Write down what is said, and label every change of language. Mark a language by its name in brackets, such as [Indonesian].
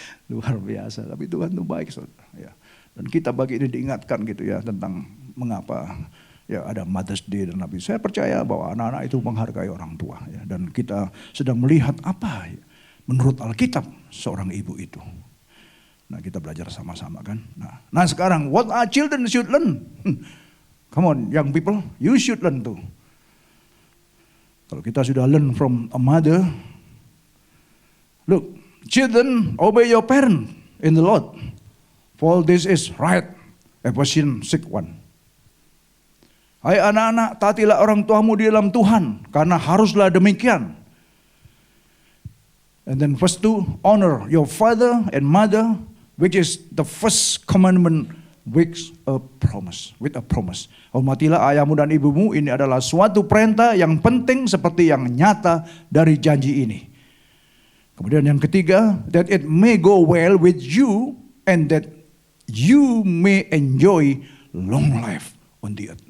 [Indonesian] Luar biasa, tapi Tuhan itu baik, saudara. Ya. Dan kita bagi ini diingatkan gitu ya tentang mengapa ya ada Mother's Day dan Nabi. Saya percaya bahwa anak-anak itu menghargai orang tua ya, dan kita sedang melihat apa ya, menurut Alkitab seorang ibu itu. Nah, kita belajar sama-sama kan. Nah sekarang [English] what are children should learn? Come on young people, you should learn too. [Indonesian] Kalau kita sudah [English] learn from a mother, look, children obey your parent in the Lord, for this is right. [Indonesian] Ephesians 6:1. Hai anak-anak, taatilah orang tuamu di dalam Tuhan, karena haruslah demikian. [English] And then verse 2, honor your father and mother, which is the first commandment with a promise. [Indonesian] Hormatilah ayahmu dan ibumu, ini adalah suatu perintah yang penting seperti yang nyata dari janji ini. Kemudian yang ketiga, [English] that it may go well with you and that you may enjoy long life on the earth.